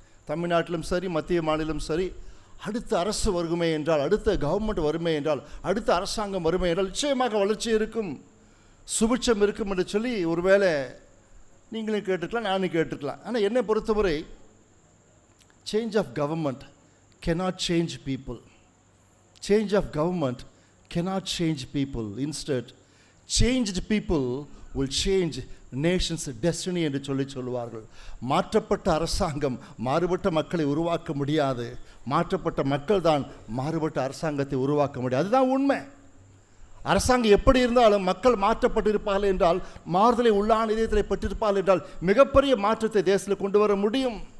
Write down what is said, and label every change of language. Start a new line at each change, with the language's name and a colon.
Tamil: தமிழ்நாட்டிலும் சரி, மத்திய மாநிலம் சரி, அடுத்த அரசு வருமே என்றால், அடுத்த கவர்மெண்ட் வருமே என்றால், அடுத்த அரசாங்கம் வருமே என்றால் நிச்சயமாக வளர்ச்சி இருக்கும், சுபிட்சம் இருக்கும் என்று சொல்லி ஒருவேளை நீங்களும் கேட்டுக்கலாம், நானும் கேட்டுக்கலாம். ஆனால் என்னை பொறுத்தவரை
English: Change of government cannot change people. Change of government cannot change people. Instead, changed people will change nation's destiny
Tamil: என்று சொல்லுவார்கள். மாற்றப்பட்ட அரசாங்கம் மாறுபட்ட மக்களை உருவாக்க முடியாது, மாற்றப்பட்ட மக்கள் தான் மாறுபட்ட அரசாங்கத்தை உருவாக்க முடியாது. அதுதான் உண்மை. அரசாங்கம் எப்படி இருந்தாலும் மக்கள் மாற்றப்பட்டிருப்பார்கள் என்றால், மாறுதலை உள்ளான இதயத்தில் பெற்றிருப்பார்கள் என்றால் மிகப்பெரிய மாற்றத்தை தேசத்தில் கொண்டு வர முடியும்.